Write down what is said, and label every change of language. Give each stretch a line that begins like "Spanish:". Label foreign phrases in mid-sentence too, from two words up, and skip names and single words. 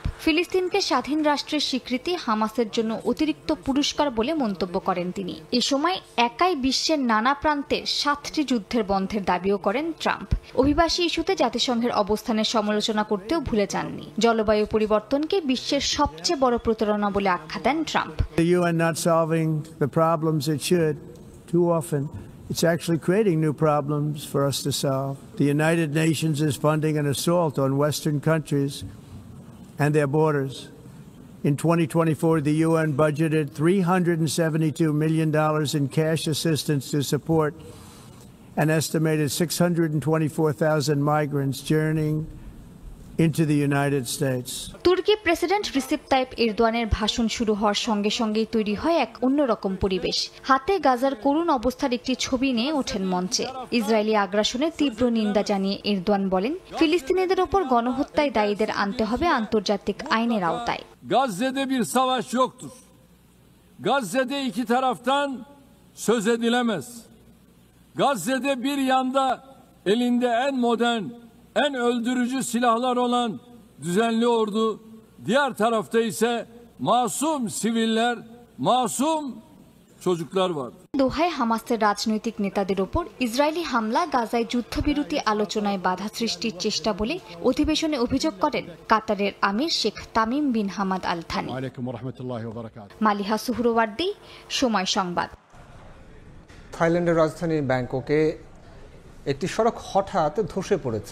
Bangla: ফিলিস্তিনকে স্বাধীন রাষ্ট্রের স্বীকৃতি হামাসের জন্য অতিরিক্ত পুরস্কার বলে মন্তব্য করেন তিনি। এ সময় একাই বিশ্বের নানা প্রান্তে 7টি যুদ্ধের বন্ধের দাবিও করেন ট্রাম্প। অভিবাসী ইস্যুতে জাতিসংঘের অবস্থানের সমালোচনা করতেও ভুলে যাননি। জলবায়ু পরিবর্তনকে বিশ্বের সবচেয়ে বড় প্রতারণা বলে আখ্যা দেন ট্রাম্প।
English: It's actually creating new problems for us to solve. The United Nations is funding an assault on Western countries and their borders. In 2024, the UN budgeted $372 million in cash assistance to support an estimated 624,000 migrants journeying into the United States.
Bangla: তুর্কি প্রেসিডেন্ট রিসেপ তাইপ এরদোয়ানের ভাষণ শুরু হওয়ার সঙ্গে সঙ্গেই তৈরি হয় এক অন্যরকম পরিবেশ। হাতে গাজার করুণ অবস্থার একটি ছবি নিয়ে ওঠেন মঞ্চে। ইসরায়েলি আগ্রাসনের তীব্র নিন্দা জানিয়ে এরদোয়ান balen, ফিলিস্তিনিদের ওপর গণহত্যায় দায়ীদের আনতে হবে আন্তর্জাতিক আইনের আওতায়।
Turkish: Gazze'de bir savaş yoktur. Gazze'de iki taraftan söz edilemez. Gazze'de bir yanda elinde en modern, en öldürücü silahlar olan düzenli ordu, diğer tarafta ise masum siviller, masum çocuklar var.
Bangla: দোহায় হামাসের রাজনৈতিক নেতাদের ওপর ইসরায়েলি হামলা গাজায় যুদ্ধবিরতি আলোচনায় বাধা সৃষ্টির চেষ্টা বলে অধিবেশনে অভিযোগ করেন কাতারের আমির শেখ তামিম বিন হামাদ আল থানি। মালিহা সুহরওয়ার্দী, সময় সংবাদ। থাইল্যান্ডের রাজধানী ব্যাংককে একটি সড়ক হঠাৎ ধসে পড়েছে।